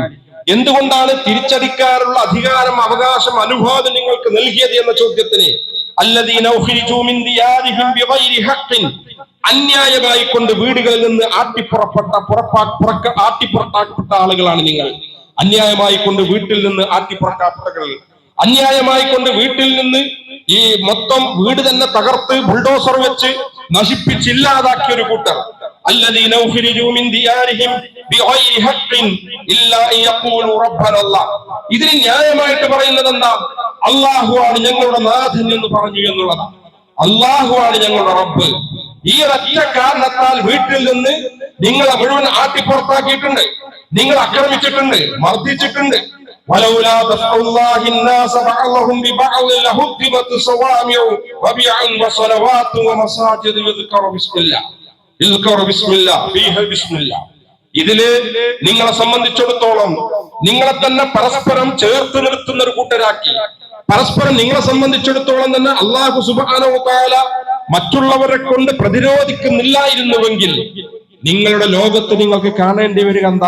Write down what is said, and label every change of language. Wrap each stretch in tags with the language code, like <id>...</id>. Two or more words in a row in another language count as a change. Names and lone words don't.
<ml>എന്തുകൊണ്ടാണ് തിരിച്ചടിക്കാനുള്ള അധികാരം, അവകാശം, അനുവാദം നിങ്ങൾക്ക് നൽകിയത് എന്ന ചോദ്യത്തിന്,</ml> <ar>الذين أخرجوا من ديارهم بغير حق,</ar> <ml>അന്യായമായി കൊണ്ട് വീടുകളിൽ നിന്ന് ആട്ടിപ്പുറത്താക്കപ്പെട്ട ആളുകളാണ് നിങ്ങൾ. അന്യായമായി കൊണ്ട് വീട്ടിൽ നിന്ന് ആട്ടിപ്പുറത്താക്കപ്പെട്ട, അന്യായമായി കൊണ്ട് വീട്ടിൽ നിന്ന് ഈ മൊത്തം വീട് തന്നെ തകർത്ത് ബുൾഡോസർ വെച്ച് നശിപ്പിച്ചില്ലാതാക്കിയ ഒരു കൂട്ടർ.</ml> <ar>الذين أخرجوا من ديارهم بغير حق إلا أن يقولوا ربنا الله.</ar> <ml>ഇതിന് ന്യായമായിട്ട് പറയുന്നത് എന്താ? അല്ലാഹു ആണ് ഞങ്ങളുടെ നാഥൻ എന്ന് പറഞ്ഞു എന്നുള്ളതാണ്. അല്ലാഹു ആണ് ഞങ്ങളുടെ റബ്ബ്. ഈ ഒറ്റ കാരണത്താൽ വീട്ടിൽ നിന്ന് നിങ്ങളെ മുഴുവൻ ആട്ടിപ്പുറത്താക്കിയിട്ടുണ്ട്, നിങ്ങൾ ആക്രമിച്ചിട്ടുണ്ട്, മർദ്ദിച്ചിട്ടുണ്ട്.</ml> <ar>ولولا دفع الله الناس بعضهم ببعض لهدمت صوامع وبيع وصلوات ومساجد يذكر بسم الله</ar> <ml>ഇതില് നിങ്ങളെ സംബന്ധിച്ചിടത്തോളം നിങ്ങളെ തന്നെ പരസ്പരം ചേർത്ത് നിർത്തുന്ന ഒരു കൂട്ടരാക്കി, പരസ്പരം നിങ്ങളെ സംബന്ധിച്ചിടത്തോളം തന്നെ</ml> <ar>الله سبحانه وتعالى</ar> <ml>മറ്റുള്ളവരെ കൊണ്ട് പ്രതിരോധിക്കുന്നില്ലായിരുന്നുവെങ്കിൽ നിങ്ങളുടെ ലോകത്ത് നിങ്ങൾക്ക് കാണേണ്ടി വരിക എന്താ?</ml>